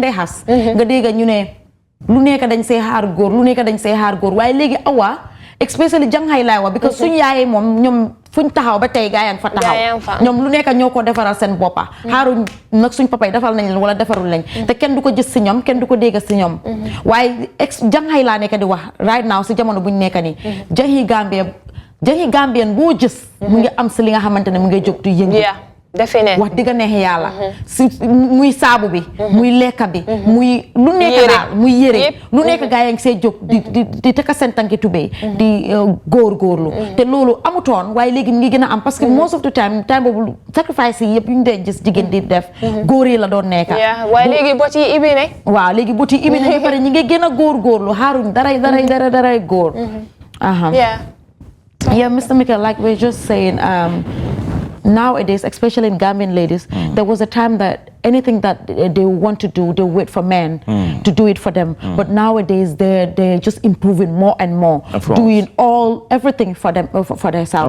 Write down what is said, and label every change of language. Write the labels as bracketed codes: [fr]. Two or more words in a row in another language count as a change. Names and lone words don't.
[wo] day xas nga dégg ñu ne lu nekk dañ see xaar góor waaye léegi awa especially janghay laay wax because suñu yaayee moom ñoom fuñ taxaw ba tey gaa yaa ngi fa taxaw ñoom lu nekk ñoo ko defaral seen boppa xaaruñ nag suñ papa yi defal nañ leen wala defarul lañ te kenn du ko gis si ñoom kenn du ko dégg si ñoom waaye janghay laa nekk di wax [en] right now [wo] si jamono buñ nekk nii jahi Gambien boo gis mu ngi am si li nga xamante ne mu ngi jóg di yëngu definitely wax digga neex yàlla si muy saabu bi muy lekka bi muy lu nekk daal muy yére lu nekk gaa yaa ngi see jóg di taka seen tànki tubéy di góorgóorlu te loolu amutoon waaye léegi mu ngi gën a am [fr] parce que [en] most of the time [wo] boobu sacrifice yi yëpp yu ñu dee gis jigéen di def góor yi la doon nekka waaye léegi bot yi ibi ne waaw léegi bot yi ibi ne ba pare ñi ngi gën a góorgóorlu xaaruñ daray góor yeah Mr. [en] Mikel, like we're just saying nowadays, especially in Gambian ladies, there was a time that anything that they want to do, they wait for men to do it for them. But nowadays, they're just improving more and more, doing everything for them, for themselves.